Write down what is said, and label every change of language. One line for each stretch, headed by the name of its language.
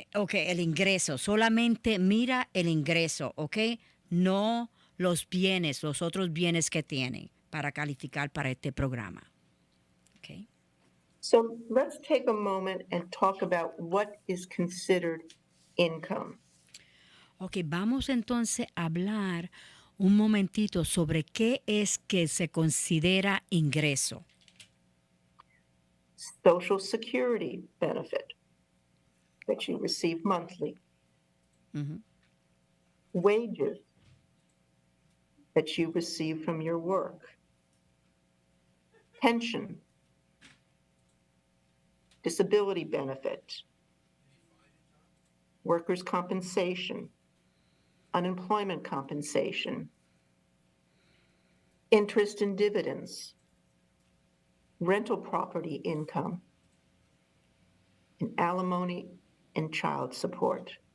Spanish: okay, el ingreso, solamente mira el ingreso, okay, no los bienes, los otros bienes que tiene para calificar para este programa, okay.
English: So let's take a moment and talk about what is considered income.
Spanish: Ok, vamos entonces a hablar un momentito sobre qué es que se considera ingreso.
English: Social Security benefit that you receive monthly, Ujú. wages that you receive from your work, pension, disability benefit, workers' compensation, unemployment compensation, interest and dividends, rental property income, and alimony and child support.